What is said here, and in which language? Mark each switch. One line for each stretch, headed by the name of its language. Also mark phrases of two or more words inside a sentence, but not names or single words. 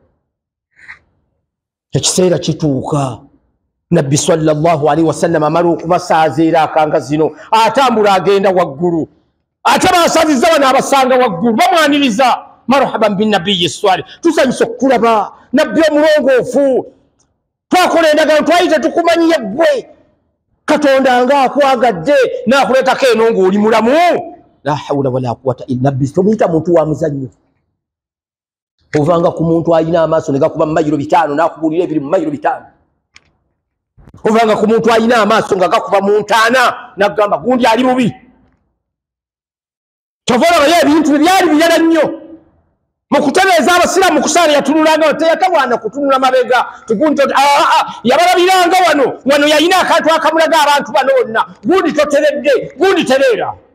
Ganda: ekiseera kituuka nabbi
Arabic: صلى الله عليه وسلم
Ganda: amala okubasaaza era akanga zino atambula agenda waggulu ate baasazizza bano abasanga waggulu bamwaniriza
Arabic: مرحبا بالنبي الصالح
Ganda: tusanyusa okukulaba nabbi omulongoofu twakola endagaano twali tetukumanyiye ggwe katonda nga akwagadde n'akuleetako eno ng'oli mulamu
Arabic: لا حول ولا قوة إلا بالله
Ganda: tomuyita muntu wa muzannyo ovanga ku muntu ayina amaaso ne gakuba mu mayiro 5 n'akubuulira ebiri mu mayiro 5 ovanga ku muntu ayina amaaso nga gakuba mu ntaana n'agamba gundi ali mubi tovolaba ebintu byali biyala nnyo mu kutereeza abasiraamu mu kusaala yatunulanga teyatawaana kutunula mabega tugundi yabalabiranga wano yayina akantu akamulaga abantu bano bonna gundi toteredde gundi tereera